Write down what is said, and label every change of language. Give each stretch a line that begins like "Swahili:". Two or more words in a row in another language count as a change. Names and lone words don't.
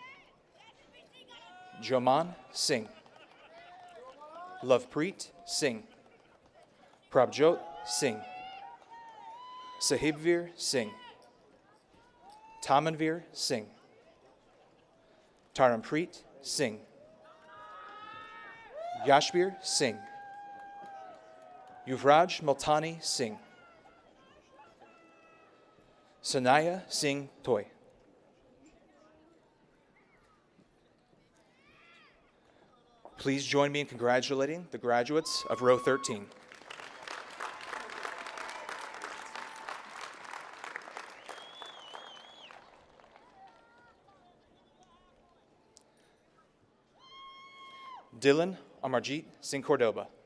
English: Joman Singh, Lovepreet Singh, Prabjot Singh, Sahibvir Singh, Tamanvir Singh, Tarampreet Singh, Yashbir Singh, Yuvraj Multani Singh, Sanaya Singh Toy. Please join me in congratulating the graduates of row 13. Dylan Amarjeet Singh Cordoba.